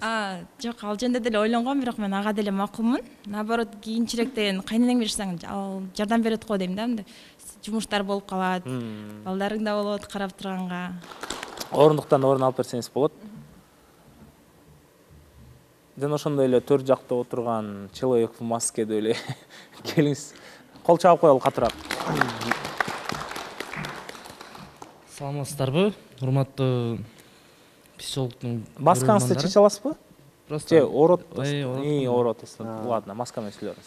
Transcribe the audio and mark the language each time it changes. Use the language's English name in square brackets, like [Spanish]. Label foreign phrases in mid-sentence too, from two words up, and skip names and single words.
[Kyrgyz] Жок, ал жөнүндө деле ойлонгом, бирок мен ага деле макулмун. Наоборот, кийинчерээк деген кайненең менен жашасаң, ал жардам берет го дейм да. Жумуштар болуп калат, балдарың да болот карап турганга. Орундуктан орун алып берсеңиз болот. Жана ошондой эле төр жакта отурган [Russian] человек в маске [Kyrgyz] деп эле келиңиз. Кол чабып коелу катыраак. Саламатсыздарбы, урматтуу психологдун маскаңызды чече аласызбы? Же орот? Орот. Ладно, маска менен сүйлөңүз.